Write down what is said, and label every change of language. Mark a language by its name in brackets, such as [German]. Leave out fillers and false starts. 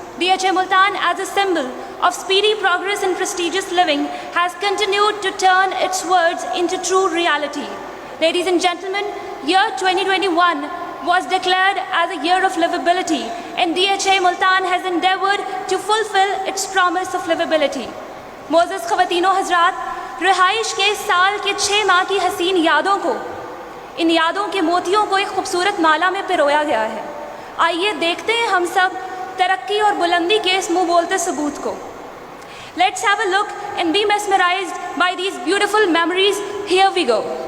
[English] DHA Multan, as a symbol of speedy progress and prestigious living, has continued to turn its words into true reality. Ladies and gentlemen, year 2021 was declared as a year of livability, and DHA Multan has endeavored to fulfill its promise of livability. [Urdu] معزز خواتین و حضرات، رہائش کے اس سال کے 6 ماہ کی حسین یادوں کو، ان یادوں کے موتیوں کو ایک خوبصورت مالا میں پرویا گیا ہے. آئیے دیکھتے ہیں ہم سب ترقی اور بلندی کے اس منہ بولتے ثبوت کو. [English] Let's have a look and be mesmerized by these beautiful memories. Here we go.